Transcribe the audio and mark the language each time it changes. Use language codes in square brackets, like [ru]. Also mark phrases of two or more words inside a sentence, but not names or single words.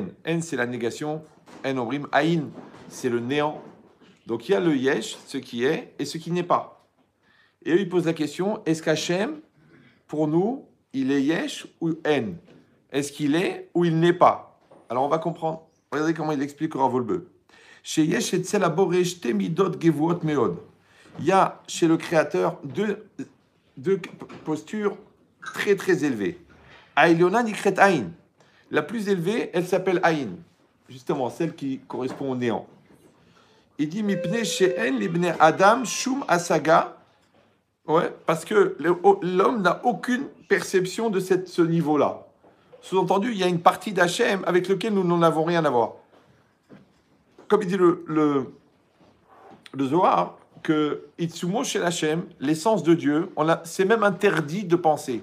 [fr] En, c'est la négation. [he] אין אומרים. [fr] Aïn, c'est le néant. Donc, il y a le Yesh, ce qui est, et ce qui n'est pas. Et eux, ils posent la question, est-ce qu'Hachem, pour nous, il est Yesh ou En? Est-ce qu'il est ou il n'est pas? Alors, on va comprendre. Regardez comment il explique au Rav Wolbe. [he] שיש אצל הבורא שתי מדות גבוהות מאד. [fr] Il y a chez le Créateur deux postures très très élevées. [he] העליונה נקראת אין. [fr] La plus élevée, elle s'appelle aïn. Justement, celle qui correspond au néant. Il dit [he] מפני שאין לבני אדם שום השגה. [fr] Ouais, parce que l'homme n'a aucune perception de ce niveau-là. Sous-entendu, il y a une partie d'Hachem avec laquelle nous n'en avons rien à voir. Comme il dit le Zohar, que Itsumo chez Hachem, l'essence de Dieu, c'est même interdit de penser.